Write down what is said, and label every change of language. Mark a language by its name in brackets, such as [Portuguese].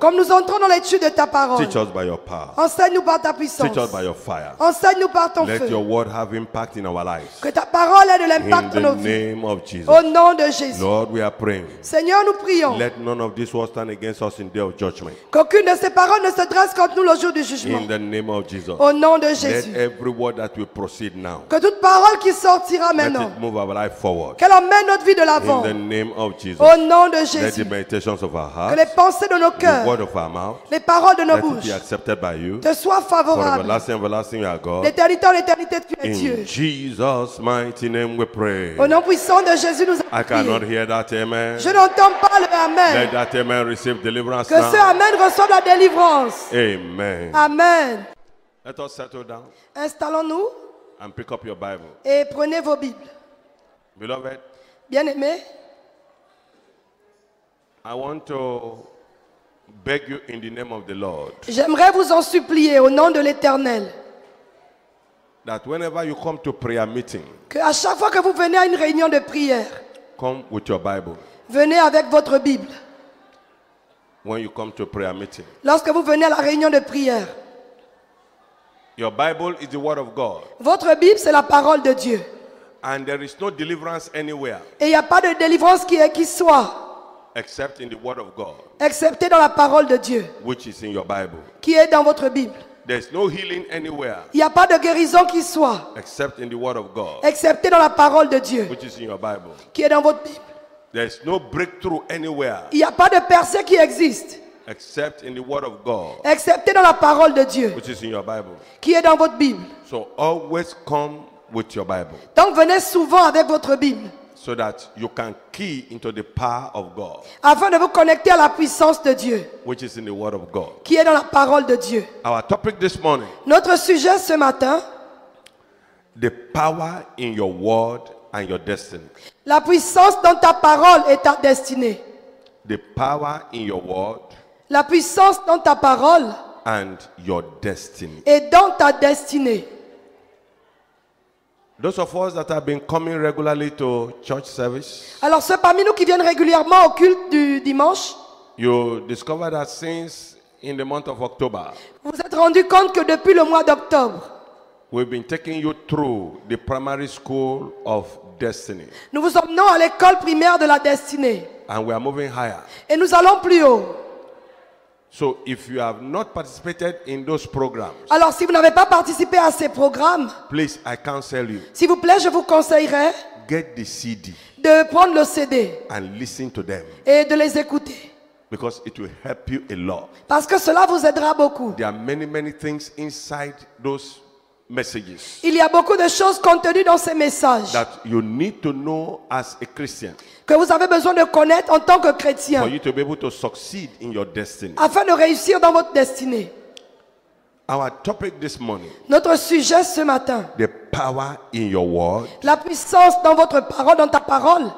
[French] comme nous entrons dans l'étude de ta parole, [English] teach us by your power. [French] enseigne-nous par ta puissance. [English] Teach us by your fire. [French] Enseigne-nous par ton [English] Let [French] feu. [English] your word have impact in our lives. [French] Que ta parole ait de [English] In [French] l'impact dans nos [English] the [French] vies. [English] name of Jesus. [French] Au nom de Jésus. [English] Lord, we are praying. [French] Seigneur, nous prions [English] Let none of this words stand against us in day of judgment. [French] qu'aucune de ces paroles ne se dresse contre nous le jour du jugement. [English] In the name of Jesus. [French] Au nom de [English] Let [French] Jésus. [English] every word that will proceed now, [French] Que toute parole qui sortira [English] let [French] maintenant, [English] it move our life forward. [French] qu'elle emmène notre vie de [English] In [French] l'avant. [English] the name of Jesus. [French] Au nom de [English] Let the [French] Jésus. [English] meditations of our [French] Que [English] hearts, [French] les pensées de nos [English] the [French] cœurs, [English] word of our mouth, [French] les paroles de nos [English] let it [French] bouches [English] be accepted by you. [French] te soient [English] For [French] favorables. [English] everlasting, everlasting, you are God. [French] D'éternité en éternité, tu es [English] In [French] Dieu. [English] Jesus' mighty name we pray. [French] Au nom puissant de Jésus, nous [English] I [French] avons [English] cannot [French] prié. [English] hear that amen. [French] Je n'entends pas le [English] Let [French] Amen. [English] that amen receive deliverance [French] Que ce [English] now. [French] Amen reçoive la délivrance. [English] Amen. [French] Amen. [English] Let us settle down [French] Installons-nous [English] and pick up your Bible. [French] et prenez vos Bibles. [English] Beloved, [French] Bien-aimés, [English] I want to beg you in the name of the Lord [French] j'aimerais vous en supplier au nom de l'Éternel [English] that whenever you come to prayer meeting, [French] qu'à chaque fois que vous venez à une réunion de prière, [English] come with your Bible. [French] venez avec votre Bible. [English] When you come to prayer meeting, [French] Lorsque vous venez à la réunion de prière, [English] your Bible is the word of God, [French] votre Bible, c'est la parole de Dieu. [English] and there is no deliverance anywhere [French] Et il n'y a pas de délivrance qui soit, [English] except in the word of God, [French] excepté dans la parole de Dieu, [English] which is in your Bible. [French] qui est dans votre Bible. [English] There's no healing anywhere [French] Il n'y a pas de guérison qui soit, [English] except in the word of God, [French] excepté dans la parole de Dieu, [English] which is in your Bible. [French] qui est dans votre Bible. [English] There's no breakthrough anywhere [French] Il n'y a pas de percée qui existe, [English] except in the word of God, [French] excepté dans la parole de Dieu, [English] which is in your Bible. [French] qui est dans votre Bible. [English] So always come with your Bible [French] Donc venez souvent avec votre Bible, [English] so that you can key into the power of God, [French] afin de vous connecter à la puissance de Dieu, [English] which is in the word of God. [French] qui est dans la parole de Dieu. [English] Our topic this morning, [French] Notre sujet ce matin, [English] the power in your word and your destiny. [French] la puissance dans ta parole et ta destinée. [English] The power in your word [French] La puissance dans ta parole [English] and your destiny. [French] et dans ta destinée. [English] Those of us that have been coming regularly to church service, [French] Alors ceux parmi nous qui viennent régulièrement au culte du dimanche, [English] you discover that since in the month of October, [French] vous vous êtes rendu compte que depuis le mois d'octobre, [English] we've been taking you through the primary school of destiny, [French] nous vous emmenons à l'école primaire de la destinée. [English] and we are moving higher. [French] Et nous allons plus haut. [English] So if you have not participated in those programs, [French] Alors si vous n'avez pas participé à ces programmes, [English] please, I counsel you, [French] s'il vous plaît, je vous conseillerais [English] get the CD [French] de prendre le CD [English] and listen to them, [French] et de les écouter. [English] because it will help you a lot. [French] Parce que cela vous aidera beaucoup. [English] There are many, many things inside those messages [French] Il y a beaucoup de choses contenues dans ces messages [English] that you need to know as a Christian [French] que vous avez besoin de connaître en tant que [English] for [French] chrétien [English] you to be able to succeed in your destiny. [French] afin de réussir dans votre destinée. [English] Our topic this morning, [French] Notre sujet ce matin, [English] the power in your word [French] la puissance dans votre parole, dans ta parole